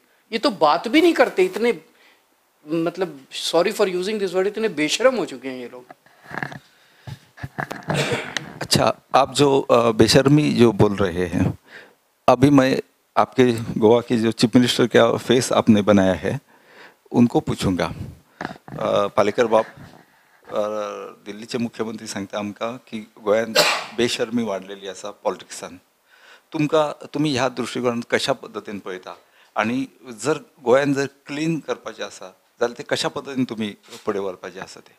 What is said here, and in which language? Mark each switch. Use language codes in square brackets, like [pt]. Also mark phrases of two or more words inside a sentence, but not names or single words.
[hi] ये तो बात भी नहीं करते, इतने मतलब [en] sorry for using this word, [hi] इतने बेशरम हो चुके हैं ये लोग। अच्छा, आप जो बेशर्मी जो बोल रहे हैं, अभी मैं आपके गोवा के जो [en] chief minister [hi] का फेस आपने बनाया है उनको पूछूंगा। [kok] पालेकर बाप दिल्लीचे मुख्यमंत्री सांगता आमकां की गोंयांत बेशर्मी वाडलेली आसा पॉलिटिक्सान। तुम्ही ह्या दृष्टिकोनात कशा पद्दतीन पळयता, आणि जर गोंयांत जर क्लीन करपाचें आसा जाल्यार ते कशा पद्दतीन तुम्ही फुडें व्हरपाचें आसा ते?